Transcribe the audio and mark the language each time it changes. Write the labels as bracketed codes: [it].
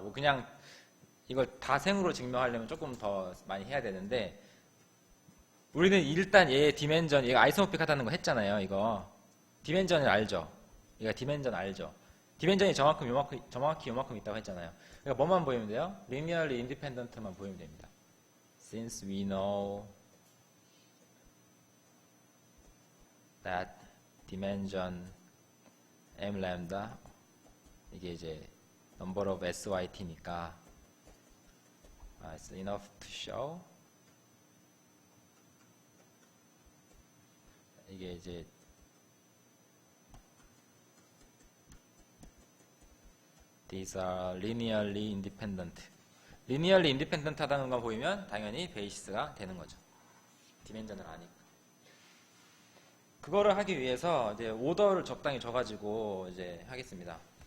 [ko] 뭐 그냥 이걸 다 생으로 증명하려면 조금 더 많이 해야 되는데 우리는 일단 얘의 디멘전, 얘가 아이소모픽하다는 거 했잖아요. 이거 디멘전을 알죠? 얘가 디멘전 알죠? 디멘전이 정확히 요만큼 있다고 했잖아요. 그러니까 뭐만 보이면 돼요? linearly independent만 보이면 됩니다. [en] Since we know that dimension m lambda [ko] 이게 이제 [en] number of syt니까 it's enough to show 이게 이제 these are linearly independent. [ko] linearly independent 하다는 거 보이면 당연히 베이시스가 되는 거죠. 디멘전을 아니까. 그거를 하기 위해서 이제 오더를 적당히 줘가지고 이제 하겠습니다.